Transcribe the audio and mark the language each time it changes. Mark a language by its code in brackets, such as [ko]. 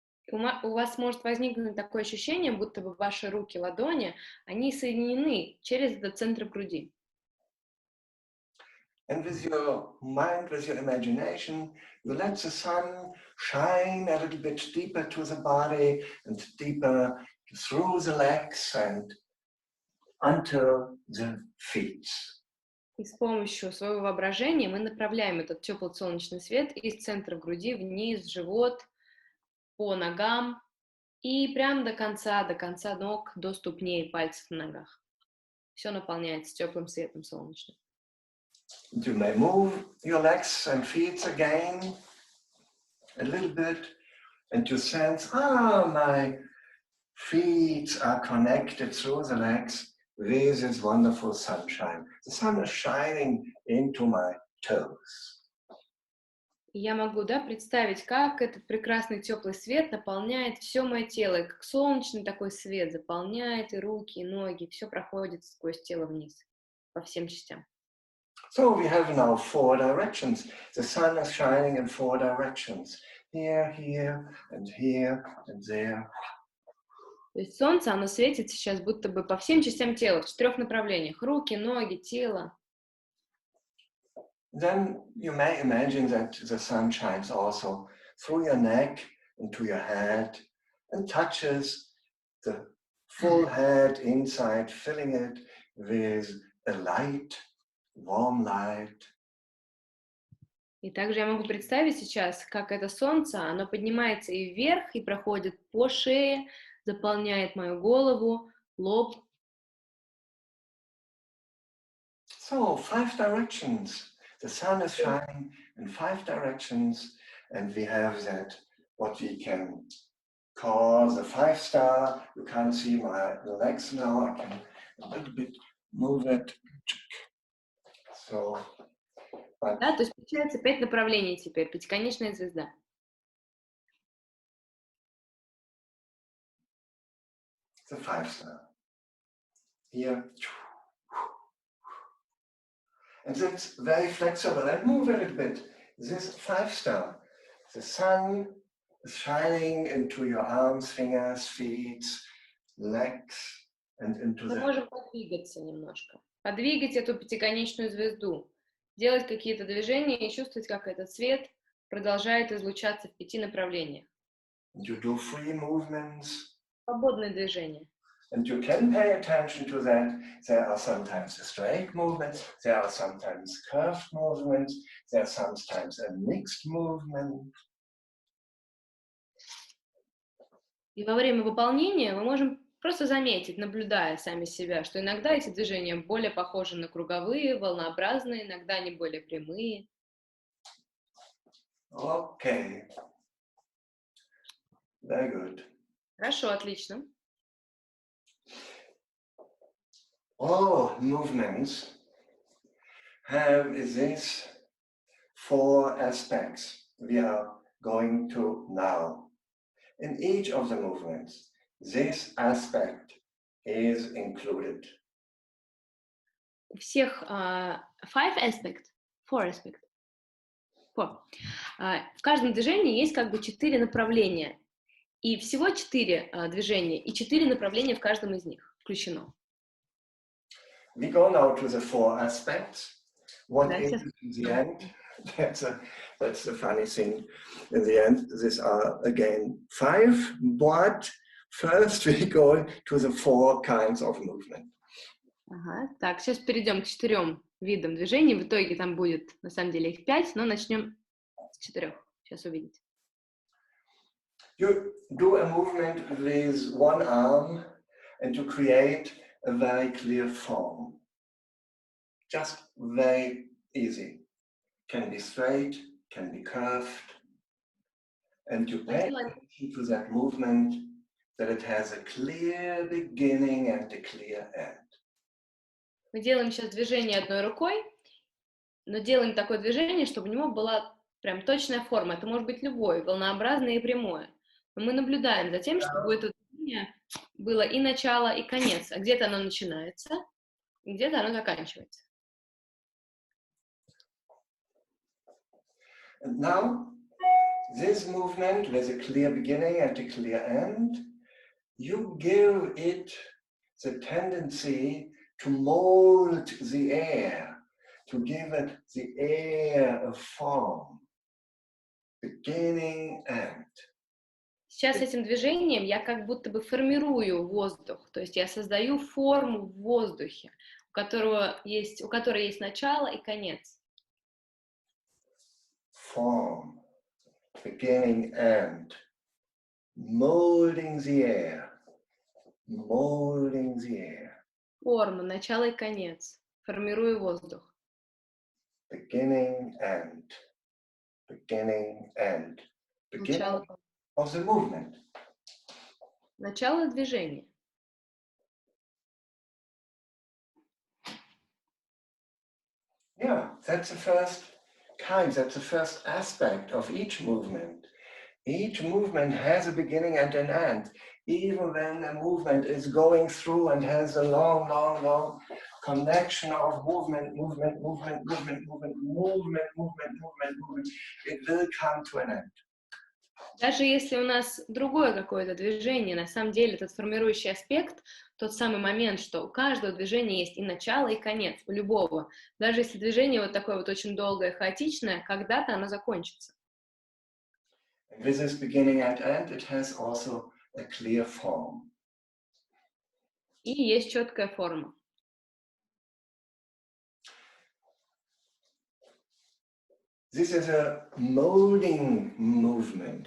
[ru] У вас может возникнуть такое ощущение, будто бы ваши руки, ладони, они соединены через этот центр груди. [en] And with your mind, with your imagination, you let the sun shine a little bit deeper to the body and deeper through the legs and until the feet. [ru] И с помощью своего воображения мы направляем этот теплый солнечный свет из центра груди вниз, в живот, по ногам и прямо до конца ног, до ступней, пальцев на ногах. Все наполняется теплым светом солнечным. [en] You may move your legs and feet again a little bit And you sense, my feet are connected through the legs with this wonderful sunshine. The sun is shining into my toes. [ru] Я могу, представить, как этот прекрасный теплый свет наполняет все мое тело, и как солнечный такой свет заполняет и руки, и ноги, все проходит сквозь тело вниз, по всем частям. [en] So we have now 4 directions. The sun is shining in 4 directions. Here, here, and here, and there. [ru] То есть солнце, оно светит сейчас будто бы по всем частям тела, в 4 направлениях. Руки, ноги, тело. [en] Then you may imagine that the sun shines also through your neck into your head and touches the full head inside, filling it with a light, warm light. [ru] И также я могу представить сейчас, как это солнце, оно поднимается и вверх, и проходит по шее, заполняет мою голову, лоб. [en] So 5 directions. The sun is shining in 5 directions, and we have that, what we can call the 5-star. You can't see my legs now. I can a little bit move it. So, but [ru] Да, то есть получается 5 направлений теперь, пятиконечная звезда. [en] the 5-star. Here. And it's very flexible. And move a little bit. This 5-star, the sun is shining into your arms, fingers, feet, legs, and into [ru] Мы [en] the... [ru] можем подвигаться немножко. Подвигать эту пятиконечную звезду. Делать какие-то движения и чувствовать, как этот свет продолжает излучаться в 5 направлениях. [en] You do free movements. [ru] Свободные движения. [en] And you can pay attention to that. There are sometimes straight movements, there are sometimes curved movements, there are sometimes a mixed movement. [ru] И во время выполнения мы можем просто заметить, наблюдая сами себя, что иногда эти движения более похожи на круговые, волнообразные, иногда они более прямые. [en] Okay. Very good. [ru] Хорошо, отлично. [en] All movements have these 4 aspects we are going to now. In each of the movements, this aspect is included. [ru] У всех 4 aspects. В каждом движении есть как бы 4 направления. И всего 4 движения, и 4 направления в каждом из них включено. [en] We go now to the 4 aspects. What That's is in the end? That's the funny thing. In the end, these are again 5, but first we go to the 4 kinds of movement. [ru] Ага. Так, сейчас перейдем к 4 видам движений. В итоге там будет, на самом деле, их 5, но начнем с 4. Сейчас увидите. [en] You do a movement with one arm and you create a very clear form. Just very easy. Can be straight, can be curved. And you pay attention to that movement, that it has a clear beginning and a clear end. [ru] Мы делаем сейчас движение одной рукой, но делаем такое движение, чтобы у него была прям точная форма. Это может быть любое, волнообразное и прямое. Но мы наблюдаем за тем, чтобы у этого движения было и начало, и конец. А где-то оно начинается, и где-то оно заканчивается. [en] And now, this movement with a clear beginning and a clear end, you give it the tendency to mold the air, to give it the air a form, beginning, end. [ru] Сейчас этим движением я как будто бы формирую воздух, то есть я создаю форму в воздухе, у которой есть начало и конец. [en] Form, beginning, end, molding the air, molding the air. [ru] Форма, начало и конец. Формирую воздух. [en] Beginning, end, beginning, end, beginning, [ru] Начало. [en] of the movement. [ru] Начало движения. [en] Yeah, that's the first kind, that's the first aspect of each movement. Each movement has a beginning and an end. Even when a movement is going through and has a long, long, long connection of movement, it will come to an end. [ru] Даже если у нас другое какое-то движение, на самом деле этот формирующий аспект, тот самый момент, что у каждого движения есть и начало, и конец, у любого. Даже если движение вот такое вот очень долгое, хаотичное, когда-то оно закончится. [en] And with this beginning and end, it has also a clear form. [ru] И есть четкая форма. [en] This is a molding movement.